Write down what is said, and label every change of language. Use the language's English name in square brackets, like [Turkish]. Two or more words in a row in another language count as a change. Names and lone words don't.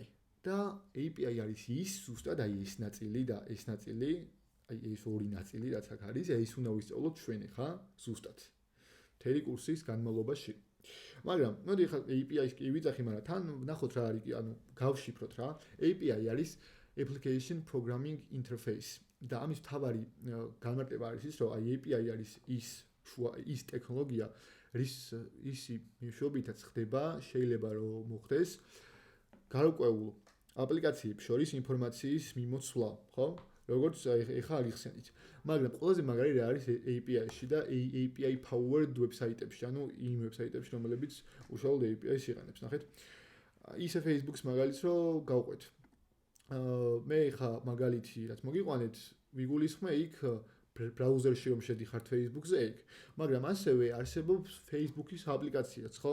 [Georgian] და API არის ის ზუსტად აი ეს ნაწილი და ეს ნაწილი, აი ეს ორი ნაწილი რაც აქ არის, ეს უნდა ვისწავლოთ ჩვენ ხა ზუსტად. მთელი კურსის განმავლობაში. მაგრამ მოდი ხა API-ს კი ვიძახი, მაგრამ თან ნახოთ რა არის, ანუ გავშიფროთ რა. [English] API არის application programming interface. [Georgian] და ამის თავარი განმარტება არის ის, რომ აი API არის ის ტექნოლოგია, ისი მეშვეობითაც ხდება, შეიძლება რომ მოხდეს გარკვეულ აპლიკაციებს შორის ინფორმაციის მიმოცვლა, ხო? როგორც ეხლა აღიხსენით. მაგრამ ყველაზე მაგარი რა არის API-ში და [English] API powered website-ებში, [Georgian] ანუ იმ website-ებში, რომლებიც უშუალოდ API-ს იყენებს, ნახეთ. ისე Facebook-ს მაგალითს რომ გავყვეთ. მე ხა მაგალითი რაც მოგიყვანეთ, ვიგულისხმე იქ ბრაუზერში რომ შედიხართ Facebook-ზე იქ, მაგრამ ასევე არსებობს Facebook-ის აპლიკაციაც, ხო?